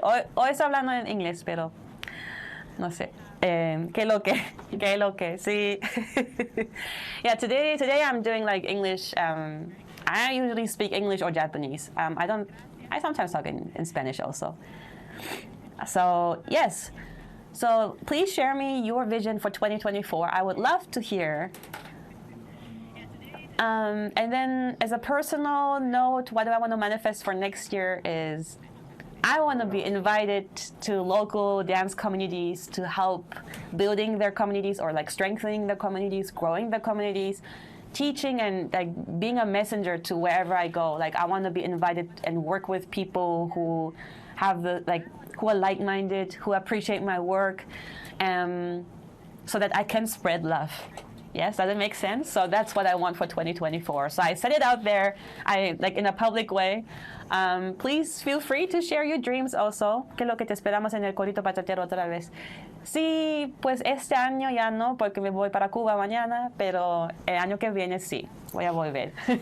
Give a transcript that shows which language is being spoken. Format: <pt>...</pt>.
<es>Hoy estoy hablando en inglés, pero no sé. ¿Qué lo que? Sí.</es> <en>Yeah, today I'm doing English. I usually speak English or Japanese. I sometimes talk in Spanish also. So, yes. So, please share me your vision for 2024. I would love to hear. And then, as a personal note, what do I want to manifest for next year is I want to be invited to local dance communities to help building their communities, or strengthening the communities, growing the communities, teaching and being a messenger to wherever I go. I want to be invited and work with people who have who are like-minded, who appreciate my work, so that I can spread love. Yes, does it make sense? So that's what I want for 2024. So I said it out there, in a public way. Please feel free to share your dreams also.</en> <es>Que lo que te esperamos en el corito bachatero otra vez. Sí, pues este año ya no, porque me voy para Cuba mañana, pero el año que viene sí, voy a volver.</es>